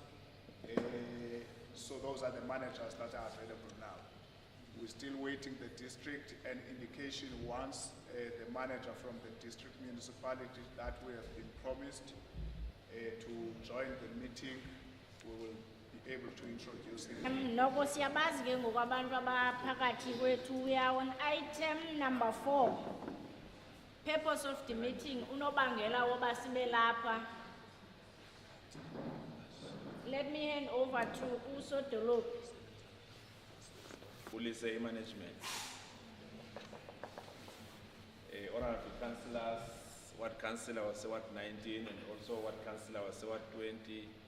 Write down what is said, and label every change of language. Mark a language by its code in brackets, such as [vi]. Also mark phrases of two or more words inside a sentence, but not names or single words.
[en] So those are the managers that are available now. We're still waiting the district and indication once the manager from the district municipality that we have been promised to join the meeting, we will be able to introduce him. [xh] Noko siyabazi ke ngokwabantu abaphakathi kwethu. [en] We are on item number 4. Purpose of the meeting, [xh] unobangela woba sibe lapha. [en] Let me hand over to Usodolop. Police management. Honorable councillors, Ward Councillor was Ward 19 and also Ward Councillor was Ward 20.